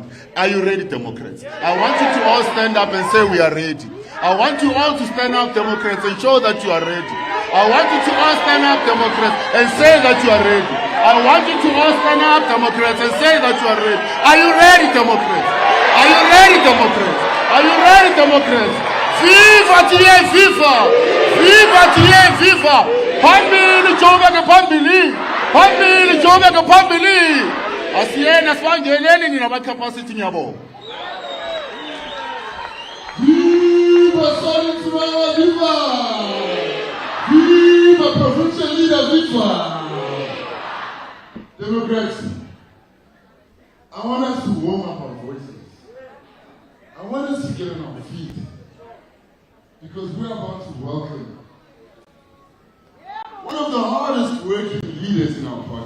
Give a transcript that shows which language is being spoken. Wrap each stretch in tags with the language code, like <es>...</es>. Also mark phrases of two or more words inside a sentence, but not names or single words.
<en>Are you ready, Democrats? I want you to all stand up and say we are ready. I want you all to stand up, Democrats, and show that you are ready. I want you to all stand up, Democrats, and say that you are ready. I want you to all stand up, Democrats, and say that you are ready. Are you ready, Democrats? Are you ready, Democrats? Are you ready, Democrats? Viva TIA, viva! Viva TIA, viva!</en> <zu>Phambili Joburg, phambili! Phambili Joburg, phambili! Asiyena sibangeneni nina capacity yabo.</zu> <en>Viva Solid Smile, viva! Viva provincial leader, viva! Democrats, I want us to warm up our voices. I want us to get on our feet. Because we're about to welcome one of the hardest working leaders in our party.</en>